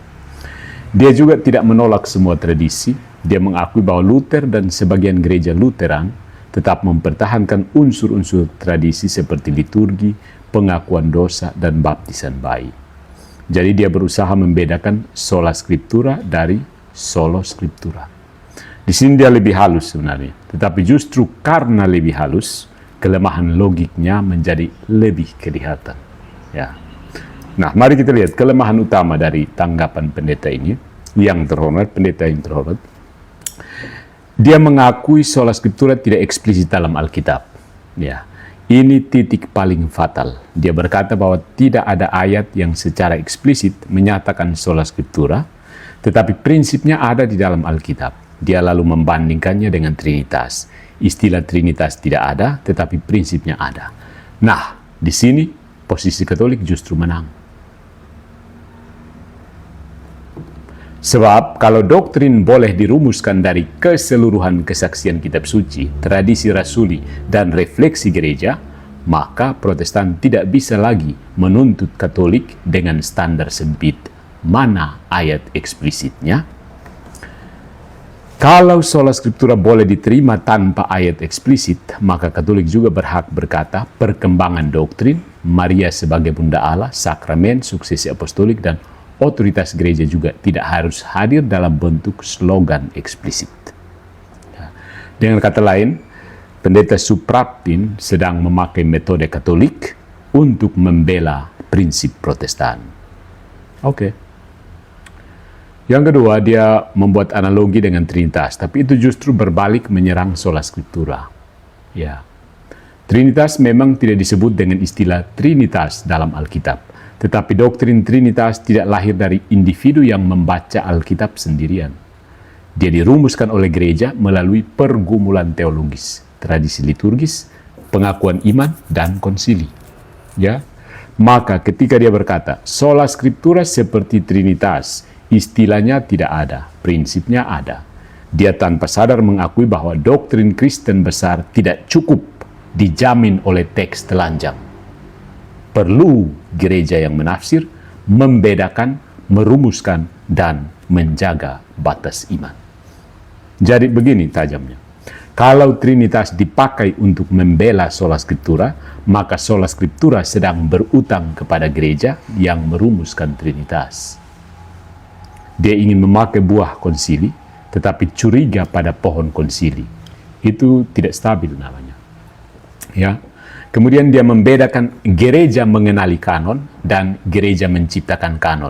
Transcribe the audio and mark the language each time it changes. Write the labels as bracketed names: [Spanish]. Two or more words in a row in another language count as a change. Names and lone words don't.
[Indonesian] Dia juga tidak menolak semua tradisi. Dia mengakui bahwa Luther dan sebagian gereja Lutheran tetap mempertahankan unsur-unsur tradisi seperti liturgi, pengakuan dosa, dan baptisan bayi. Jadi dia berusaha membedakan [Latin] sola scriptura [Indonesian] dari [Latin] solo scriptura. [Indonesian] Di sini dia lebih halus sebenarnya. Tetapi justru karena lebih halus, kelemahan logiknya menjadi lebih kelihatan. Ya. Nah, mari kita lihat kelemahan utama dari tanggapan pendeta ini, pendeta yang terhormat. Dia mengakui [Latin] sola scriptura [Indonesian] tidak eksplisit dalam Alkitab. Ya. Ini titik paling fatal. Dia berkata bahwa tidak ada ayat yang secara eksplisit menyatakan [Latin] sola scriptura, [Indonesian] tetapi prinsipnya ada di dalam Alkitab. Dia lalu membandingkannya dengan Trinitas. Istilah Trinitas tidak ada, tetapi prinsipnya ada. Nah, di sini posisi Katolik justru menang. Sebab kalau doktrin boleh dirumuskan dari keseluruhan kesaksian kitab suci, tradisi rasuli, dan refleksi gereja, maka Protestan tidak bisa lagi menuntut Katolik dengan standar sempit. Mana ayat eksplisitnya? Kalau [Latin] sola scriptura [Indonesian] boleh diterima tanpa ayat eksplisit, maka Katolik juga berhak berkata perkembangan doktrin, Maria sebagai Bunda Allah, sakramen, suksesi apostolik, dan otoritas gereja juga tidak harus hadir dalam bentuk slogan eksplisit. Dengan kata lain, Pendeta Supraptin sedang memakai metode Katolik untuk membela prinsip Protestan. Oke. Yang kedua, dia membuat analogi dengan Trinitas, tapi itu justru berbalik menyerang [Latin] sola scriptura. [Indonesian] Ya. Trinitas memang tidak disebut dengan istilah Trinitas dalam Alkitab, tetapi doktrin Trinitas tidak lahir dari individu yang membaca Alkitab sendirian. Dia dirumuskan oleh gereja melalui pergumulan teologis, tradisi liturgis, pengakuan iman, dan konsili. Ya, maka ketika dia berkata, [Latin] sola scriptura [Indonesian] seperti Trinitas, istilahnya tidak ada, prinsipnya ada. Dia tanpa sadar mengakui bahwa doktrin Kristen besar tidak cukup dijamin oleh teks telanjang. Perlu gereja yang menafsir, membedakan, merumuskan, dan menjaga batas iman. Jadi begini tajamnya. Kalau Trinitas dipakai untuk membela [Latin] sola scriptura, [Indonesian] maka [Latin] sola scriptura [Indonesian] sedang berutang kepada gereja yang merumuskan Trinitas. Dia ingin memakai buah konsili, tetapi curiga pada pohon konsili. Itu tidak stabil namanya. Ya. Kemudian dia membedakan gereja mengenali kanon dan gereja menciptakan kanon.